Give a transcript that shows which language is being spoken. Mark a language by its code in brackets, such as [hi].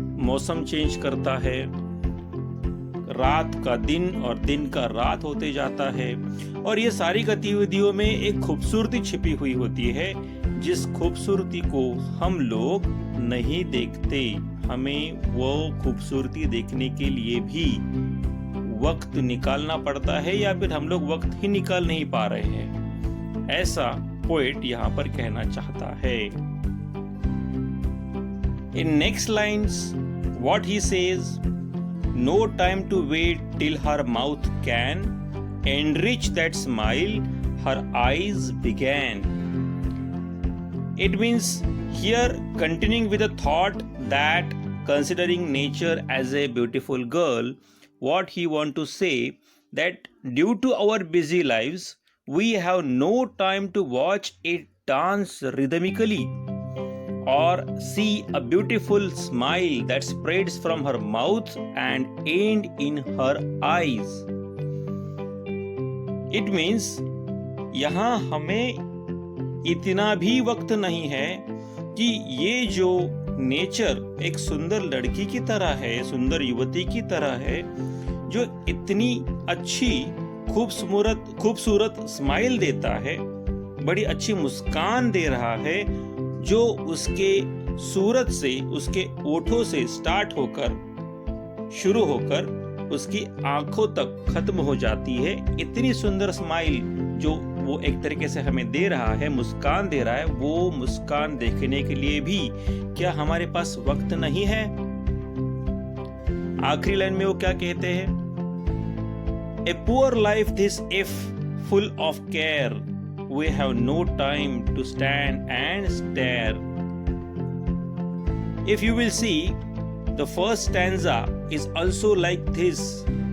[hi] मौसम चेंज करता है, रात का दिन और दिन का रात होते जाता है, और ये सारी गतिविधियों में एक खूबसूरती छिपी हुई होती है जिस खूबसूरती को हम लोग नहीं देखते। हमें वो खूबसूरती देखने के लिए भी वक्त निकालना पड़ता है, या फिर हम लोग वक्त ही निकाल नहीं पा रहे हैं, ऐसा पोएट यहाँ पर कहना चाहता है। [en] In next lines, what he says, no time to wait till her mouth can enrich that smile her eyes began. It means here, continuing with the thought that considering nature as a beautiful girl, what he want to say that due to our busy lives, we have no time to watch it dance rhythmically or see a beautiful smile that spreads from her mouth and end in her eyes. It means [hi] यहाँ हमें इतना भी वक्त नहीं है कि ये जो नेचर एक सुंदर लड़की की तरह है, सुंदर युवती की तरह है, जो इतनी अच्छी खूबसूरत स्माइल देता है, बड़ी अच्छी मुस्कान दे रहा है, जो उसके सूरत से, उसके ओठों से स्टार्ट होकर शुरू होकर उसकी आंखों तक खत्म हो जाती है। इतनी सुंदर स्माइल जो वो एक तरीके से हमें दे रहा है, मुस्कान दे रहा है, वो मुस्कान देखने के लिए भी क्या हमारे पास वक्त नहीं है? आखिरी लाइन में वो क्या कहते हैं? [en] A poor life this if full of care, we have no time to stand and stare. If you will see, the first stanza is also like this.